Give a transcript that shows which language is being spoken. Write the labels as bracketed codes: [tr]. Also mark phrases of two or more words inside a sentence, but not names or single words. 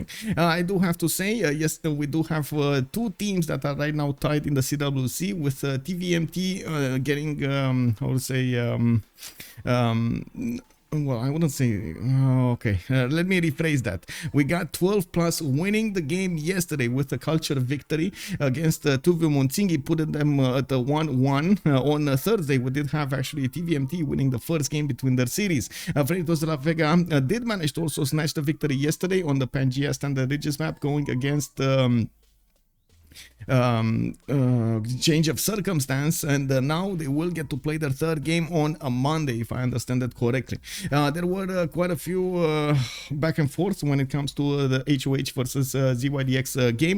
[en] I do have to say, yes, we do have two teams that are right now tied in the CWC, with TVMT getting, how to say, well, I wouldn't say, okay, let me rephrase that. We got 12 plus winning the game yesterday with a culture victory against Tuvu Monsingi, putting them at 1-1. On Thursday, we did have actually TVMT winning the first game between their series. Freitos de la Vega did manage to also snatch the victory yesterday on the Pangea Standard Ridges map, going against change of circumstance, and now they will get to play their third game on a Monday, if I understand that correctly. There were quite a few back and forth when it comes to the HOH versus ZYDX game.